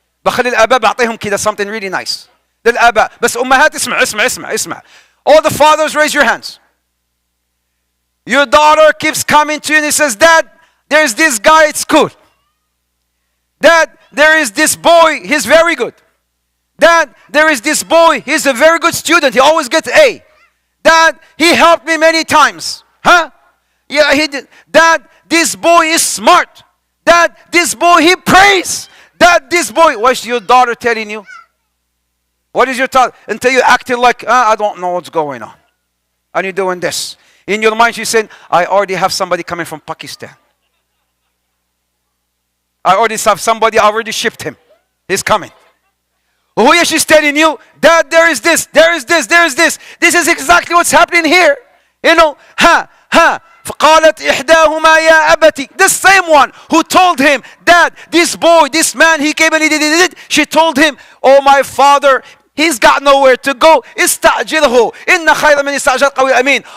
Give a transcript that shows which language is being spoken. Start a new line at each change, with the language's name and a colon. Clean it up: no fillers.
Arabic: بخلي الآباء بعطيهم كذا
English: something really nice.
Arabic: للآباء. بس أمهات اسمع.
English: All the fathers, raise your hands. Your daughter keeps coming to you and he says, Dad, there's this guy at school. Dad, there is this boy, he's very good. Dad, there is this boy, he's a very good student, he always gets A. Dad, he helped me many times. Yeah, he did. Dad, this boy is smart. Dad, this boy, he prays. Dad, this boy. What's your daughter telling you? What is your thought? Until you're acting like, I don't know what's going on. And you're doing this. In your mind, she's saying, I already have somebody coming from Pakistan. I already have somebody, I already shipped him. He's coming. Who is she telling you? Dad, there is this. This is exactly what's happening here. You know,
Arabic: فقالت إحداهما يا أبتي.
English: The same one who told him, Dad, this boy, this man, he came and he did. She told him, oh my father, he's got nowhere to go.
Arabic: استعجله إن خير من استعجل قوي أمين.